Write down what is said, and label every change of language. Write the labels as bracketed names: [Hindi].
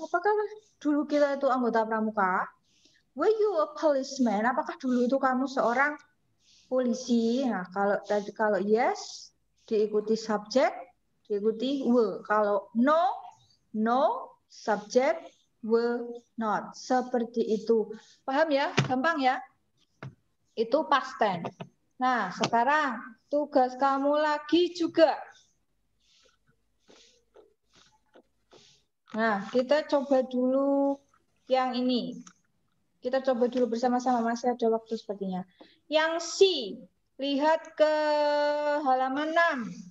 [Indonesian] Apakah dulu kita itu anggota pramuka? [English] Were you a policeman? [Indonesian] Apakah dulu itu kamu seorang polisi? Nah, kalau yes, diikuti subjek, diikuti were. Kalau no, subjek, were not. Seperti itu. Paham ya? Gampang ya? Itu past tense. Nah, sekarang tugas kamu lagi juga. Nah, kita coba dulu yang ini. Kita coba dulu bersama-sama, masih ada waktu sepertinya. Yang C, lihat ke halaman 6.